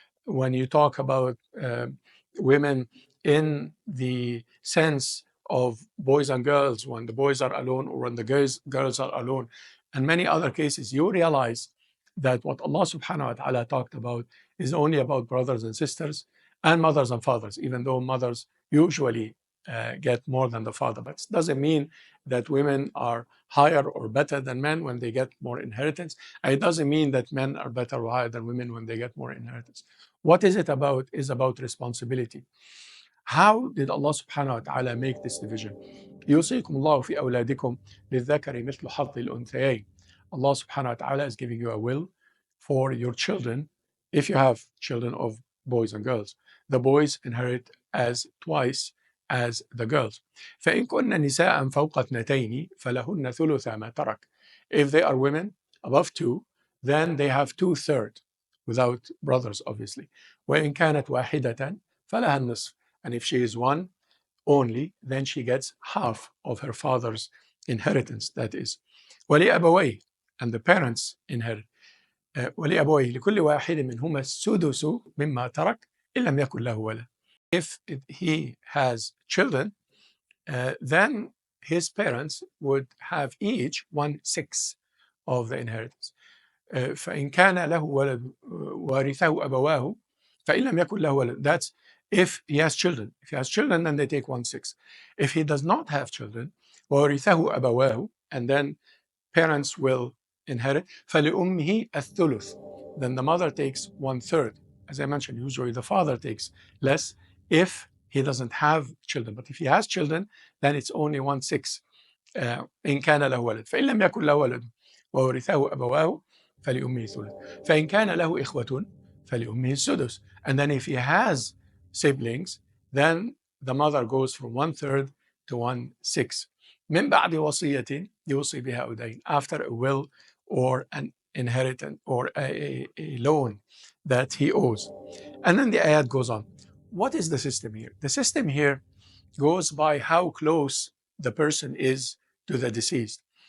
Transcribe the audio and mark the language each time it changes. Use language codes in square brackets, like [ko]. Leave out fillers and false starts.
[en] When you talk about women in the sense of boys and girls, when the boys are alone or when the girls are alone, and many other cases, you realize that what Allah subhanahu wa ta'ala talked about is only about brothers and sisters and mothers and fathers, even though mothers usually get more than the father. But it doesn't mean that women are higher or better than men when they get more inheritance. And it doesn't mean that men are better or higher than women when they get more inheritance. What is it about? Is about responsibility. How did Allah subhanahu wa ta'ala make this division? [ar] يوصيكم الله في أولادكم للذكر مثل حظ الأنثيين. [en] Allah subhanahu wa ta'ala is giving you a will for your children. If you have children of boys and girls, the boys inherit as twice as the girls. [ar] فإن كن نساء فوق اثنتين فلهن ثلث ما ترك. [en] If they are women above two, then they have 2/3, without brothers obviously. [ar] وإن كانت واحدة فلها النصف. [en] And if she is one only, then she gets half of her father's inheritance, that is. [ar] ولأبويه, [en] and the parents inherit. [ar] ولأبويه لكل واحد منهما السدس مما ترك إن لم يكن له ولد. [en] If he has children, then his parents would have each 1/6 of the inheritance. [ar] فإن كان له ولد وارثه أبواه فإن لم يكن له ولد. [en] That's if he has children. If he has children, then they take 1/6. If he does not have children, [ar] وورثه أبواه, [en] and then parents will inherit, [ar] فلأمه الثلث. [en] Then the mother takes 1/3. As I mentioned, usually the father takes less if he doesn't have children. But if he has children, then it's only 1/6. [ar] إن كان له ولد فإن لم يكن له ولد وورثه أبواه فلأمه الثلث فإن كان له إخوة فلأمه السدس. [en] And then if he has siblings, then the mother goes from 1/3 to 1/6. [ar] من بعد وصية يوصي بها أو دين, [en] after a will or an inheritance or a loan that he owes. And then the ayat goes on. What is the system here? The system here goes by how close the person is to the deceased.